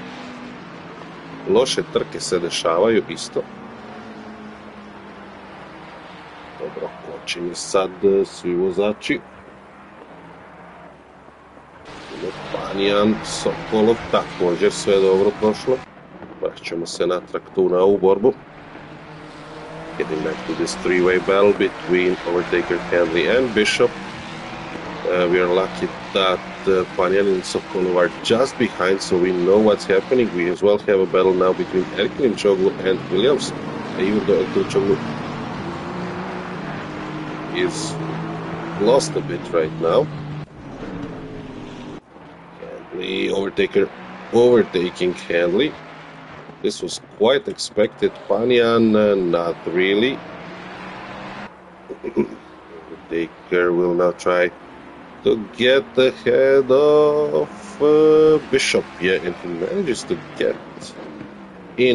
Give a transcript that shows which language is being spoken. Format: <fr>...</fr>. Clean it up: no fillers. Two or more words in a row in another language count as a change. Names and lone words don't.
<hr>Loše trke se dešavaju isto. Dobro, počinje sad svi vozači. Panjan, Sokolov, također sve dobro prošlo. Vraćamo se natrag tu na ovu borbu.</hr> <en>Getting back to this three-way battle between overtaker Handley and Bishop. We are lucky that Panyan and Sokolov are just behind, so we know what's happening. We as well have a battle now between Erkin Çoglu and Williams. Even though Erkin Çoglu is lost a bit right now. Handley, overtaker overtaking Handley. This was quite expected. Panyan, not really. Overtaker will now try to get ahead of Bishop. Yeah, and he manages to get in.</en>